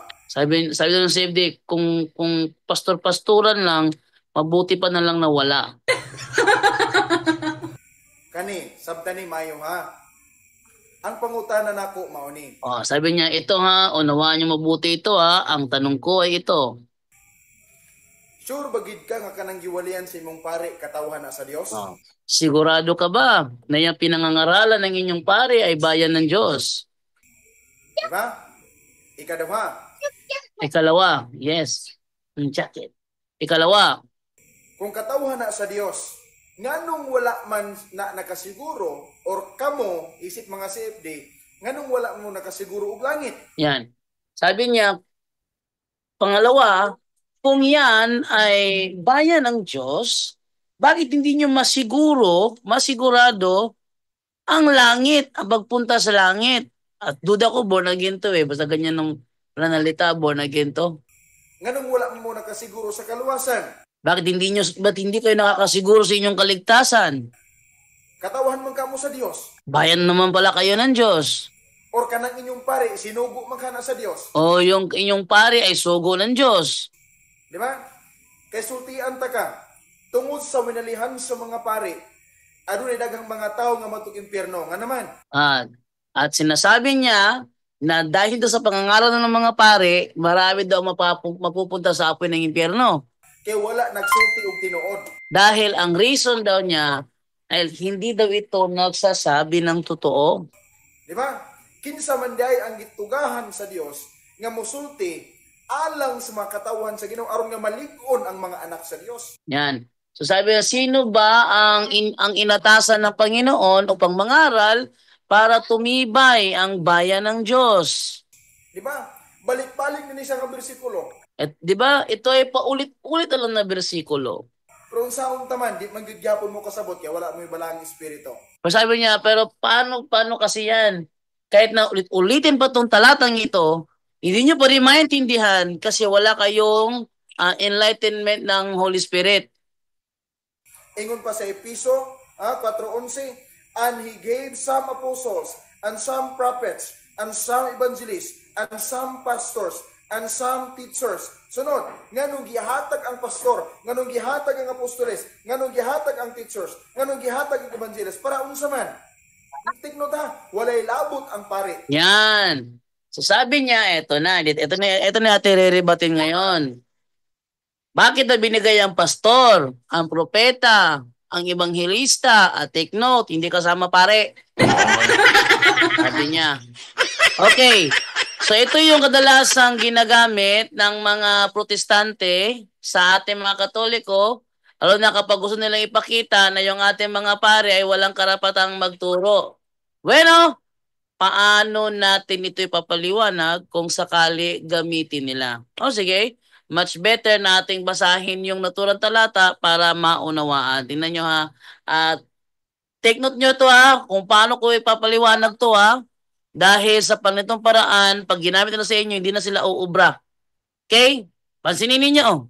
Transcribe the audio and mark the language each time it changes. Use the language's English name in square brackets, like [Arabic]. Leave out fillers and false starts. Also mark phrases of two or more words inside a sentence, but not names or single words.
[Filipino] Sabi doon ng CFD, kung pastor-pastoran lang, mabuti pa na lang na wala. [Cebuano] Kani, sabtani mayo ha. Ang pangutana nako mao ni. [Filipino] Sabi niya, ito ha, unawaan niyo mabuti ito ha. Ang tanong ko ay ito. [Cebuano] Sure bagid ka nga kanang giwalian sa imong pare katawhan na sa Dios? Oh. [Filipino] Sigurado ka ba na yung pinangangaralan ng inyong pare ay bayan ng Diyos? [Cebuano] Di ba? Ikaduha, [Filipino] Ikalawa, yes, yung jacket. Ikalawa, [Cebuano] kung katawhan na sa Dios, nganong wala man na nakasiguro or kamo isip mga CFD, nganong wala mo nakasiguro og langit? [Filipino] yan. Sabi niya, pangalawa, kung yan ay bayan ng Diyos, bakit hindi nyo masigurado ang langit, ang pagpunta sa langit? At duda ko, [English] born again [Filipino] to basta ganyan ng pananalita, [English] born again [Filipino] to. [Cebuano] Nganong wala mo nakasiguro sa kaluwasan? [Filipino] Ba't hindi kayo nakakasiguro sa inyong kaligtasan? [Cebuano] Katawhan man kamo sa Dios, [Filipino] Bayan naman pala kayo ng Diyos. [Cebuano] or kanang inyong pare sinugo man kana sa Dios. [Filipino] O yung inyong pare ay sugo ng Diyos. Di ba? [Cebuano] Kay sultian ta ka, tungod sa winalihan sa mga pare, adunay daghang mga tao nga matug impyerno. [Filipino] Nga naman, At sinasabi niya na dahil doon sa pangangaral ng mga pare, marami daw mapupunta sa apoy ng impyerno. [Cebuano] kay wala nagsulti og tinuod. [Filipino] Dahil ang reason daw niya ay hindi daw ito nagsasabi ng totoo. [Cebuano] Di ba? Kinsa man day ang gitugahan sa Dios nga mosulti alang sa mga katawhan sa Ginoo aron nga malig-on ang mga anak sa Dios. [Filipino] Yan. So sabi niya, sino ba ang inatasan ng Panginoon upang mangaral para tumibay ang bayan ng Diyos? Di ba? [Cebuano] Balik-balik na siya nga bersikulo. [Filipino] At 'di ba? Ito ay paulit-ulit lang na bersikulo. [Cebuano] Pero unsaon taman, di man gyud gyapon mo kasabot kaya wala mo ibalang espiritu. [Filipino] Pero sabi niya, pero paano kasi yan? Kahit na ulit-ulitin pa tong talatang ito, hindi nyo pa rin maintindihan kasi wala kayong enlightenment ng Holy Spirit. [Cebuano] Ingon pa sa Episo 4:11, [English] and he gave some apostles, and some prophets, and some evangelists, and some pastors, and some teachers. [Cebuano] Sunod, nganong gihatag ang pastor, nganong gihatag ang apostoles, nganong gihatag ang teachers, nganong gihatag ang evangelists, para unsa man? Tigno ta, walay labot ang pare. [Filipino] Yan. So sabi niya, ito na natin re-rebatin ngayon. Bakit na binigay ang pastor, ang propeta, ang ebanghelista, at [English] take note, [Filipino] hindi kasama pare. Sabi niya. Okay. So ito yung kadalasang ginagamit ng mga protestante sa ating mga katoliko, lalo na kapag gusto nilang ipakita na yung ating mga pare ay walang karapatang magturo. Bueno, paano natin ito ipapaliwanag kung sakali gamitin nila? O sige, [English] much better [Filipino] nating basahin yung naturang talata para maunawaan. Tingnan nyo ha. At [English] take note [Filipino] nyo to ha, kung paano ko ipapaliwanag to ha. Dahil sa panitong paraan, pag ginamit na sa inyo, hindi na sila uubra. Okay? Pansinin ninyo.